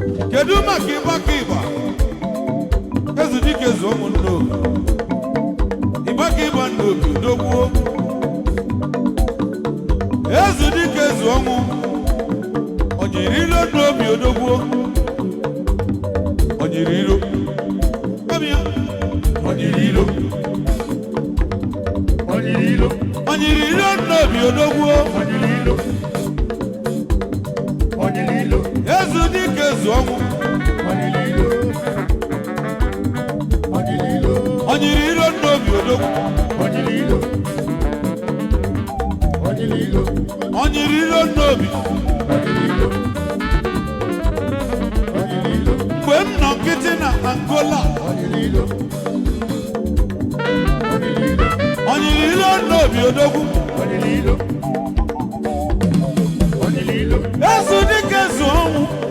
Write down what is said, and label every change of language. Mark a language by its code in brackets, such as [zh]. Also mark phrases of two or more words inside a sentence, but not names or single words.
[ig] Kedu maka ịgba ka ịgba? Ezu dike zu ụmụnne obi. Ịgba ka ịgba nne obi, odogwuo. Ezu dike zu ọnwụ. Ọ jiri ilo nne obi, odogwuo. Ọ jiri ilo. [en] Come here. [ig] Ọ jiri ilo. Onyiri ilo. Onyiri ilo nnobi odogwu. Onyiri ilo. Onyiri ilo. Ezu dike ezu ọnwụ. Onyiri ilo. Onyiri ilo. Onyiri ilo nnobi odogwu. Onyiri ilo. Onyiri ilo. Onyiri ilo nnobi. Onyiri ilo. Onyiri ilo. Mgbe m nọ nkịtị na Angola. Onyiri ilo. Onye ilo n'obi odogwu. Ezu dike ezu ọnwụ.